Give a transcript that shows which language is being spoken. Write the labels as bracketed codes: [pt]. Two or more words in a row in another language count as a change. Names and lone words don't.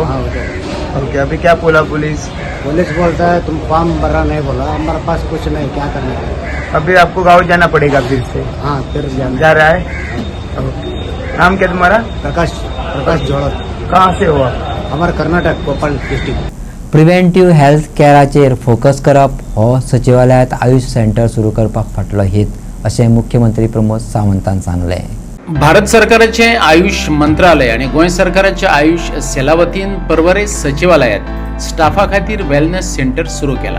[hi] हाँ उधर. ओके अभी क्या बोला पुलिस? पुलिस बोलता है तुम फॉर्म भरा नहीं बोला. हमारे पास कुछ नहीं क्या करना है. अभी आपको गाँव जाना पड़ेगा फिर से? हाँ फिर जा रहा है. ओके नाम क्या तुम्हारा? प्रकाश जोड़त. कहाँ से हो आप? हमारा कर्नाटक भोपाल डिस्ट्रिक्ट. [en] preventive health [kok] केअराचेर फोकस करप हो सचिवालयात आयुष सेंटर सुरू करपाक फाटलो हेत अशें मुख्यमंत्री प्रमोद सावंतान सांगलें. भारत सरकाराचे आयुष मंत्रालय आणि गोंय सरकाराच्या आयुष सेला वतीन पर्वरे सचिवालयात स्टाफा खातीर [en] wellness centre [kok] सुरू केला.